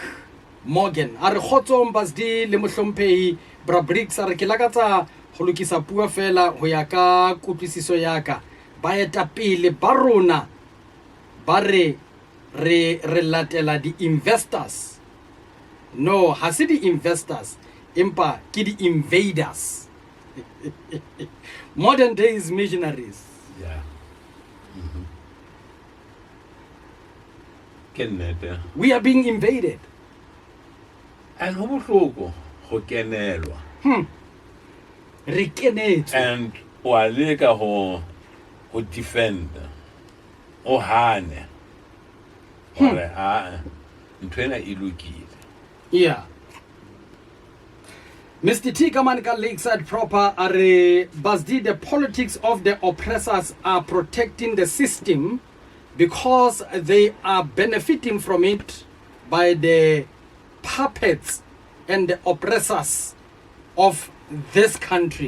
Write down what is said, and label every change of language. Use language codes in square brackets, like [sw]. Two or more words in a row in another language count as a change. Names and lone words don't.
[st] Morgan a re khotsong Basdi le mohlomphehi Bra Bricks a re ke lakatsa go lokisa pua fela ho ya ka kutlwisiso ya ka ba eta pele ba rona ba re latela di investors. No, ha se di investors empa ke di invaders. [en] Modern days missionaries. [st] Yeah. Kenete. [en] We are being invaded. [st] And ho bohloko ho kenelwa. Re kenetswe. And wa leka ho defend o hane hore a ntho ena e lokile. [en] Yeah. Mr. T Kamanka Lakeside Proper are Bazdi, the politics of the oppressors are protecting the system because they are benefiting from it by the puppets and the oppressors of this country.